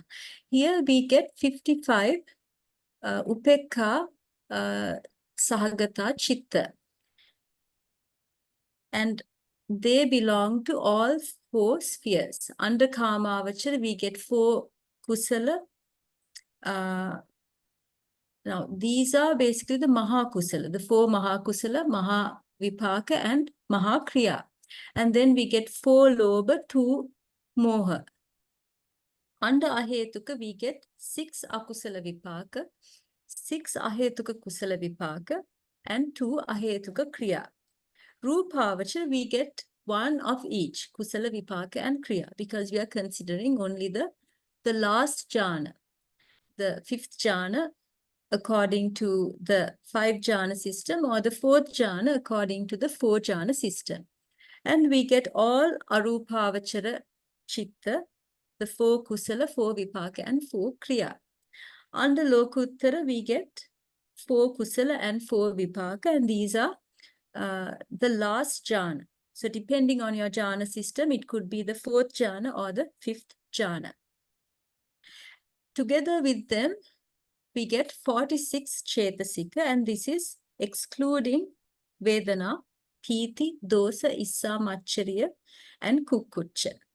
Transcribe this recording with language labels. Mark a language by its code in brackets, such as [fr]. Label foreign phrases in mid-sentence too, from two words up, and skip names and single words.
[en] Here we get 55 [pi] upekkhāsahagatā chitta. [en] And they belong to all 4 spheres. Under Kāmavachara, we get 4 kusala. Now, these are basically the [pi] Maha Kusala, [en] the 4 [pi] Maha Kusala, Maha Vipaka, [en] and [pi] Maha Kriya. [en] And then we get 4 lobha, 2 moha. Under Ahetuka, we get 6 [pi] akusala vipaka, [en] 6 [pi] ahetuka kusala vipaka, [en] and 2 [pi] ahetuka kriya. [en] Rūpavachara, we get 1 of each, [pi] kusala vipaka [en] and kriya, because we are considering only the last jhana, the 5th jhana, according to the 5 jhana system, or the 4th jhana according to the 4 jhana system. And we get all [pi] arupavachara chitta, [en] the 4 kusala, 4 vipaka, and 4 kriya. Under Lokuttara, we get 4 kusala and 4 vipaka, and these are the last jhana. So depending on your jhana system, it could be the 4th jhana or the 5th jhana. Together with them, we get 46 chetasika, and this is excluding [pi] Vedana, Pīti, Dosa, Issa, Machariya, [en] and Kukkucca.